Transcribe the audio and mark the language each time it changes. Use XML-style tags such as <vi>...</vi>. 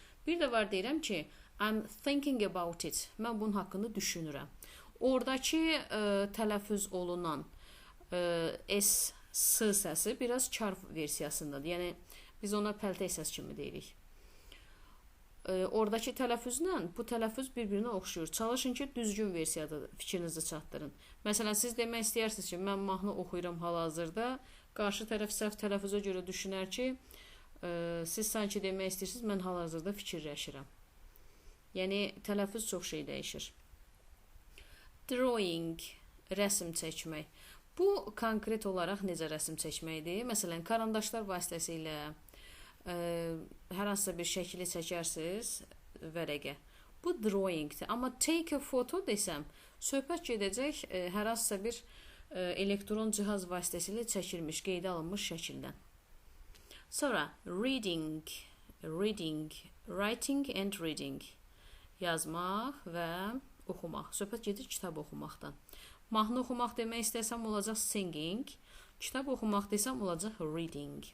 <az>Bir də var deyirəm ki,</az> <en>I'm thinking about it.</en> <az>Mən bunun haqqında düşünürəm. Oradakı tələffüz olunan S, S səsi biraz kar versiyasındadır. Yəni, biz ona pəltək səs kimi deyirik. Oradakı tələffüzlə bu tələffüz bir-birinə oxşuyur. Çalışın ki, düzgün versiyada fikrinizi çatdırın. Məsələn, siz demək istəyirsiniz ki, mən mahnı oxuyuram hal-hazırda. Qarşı tərəf səhv tələffüzə görə düşünər ki, siz sanki demək istəyirsiniz, mən hal-hazırda fikirləşirəm. Yəni, tələffüz çox şey dəyişir. Drawing, rəsm çəkmək. Bu, konkret olaraq necə rəsm çəkməkdir? Məsələn, karandaşlar vasitəsilə hər hansısa bir şəkili çəkərsiniz vərəqə. Bu drawingdir. Amma</az> <en>take a photo</en> <az>desəm, söhbət gedəcək hər hansısa bir elektron cihaz vasitəsilə çəkilmiş, qeydə alınmış şəkildən.</az> <en>Sonra reading, writing and reading.</en> <az>Yazmaq və oxumaq. Söhbət gedir kitab oxumaqdan. Mahnı oxumaq demək istəsəm olacaq singing, kitab oxumaq desəm olacaq reading.</az>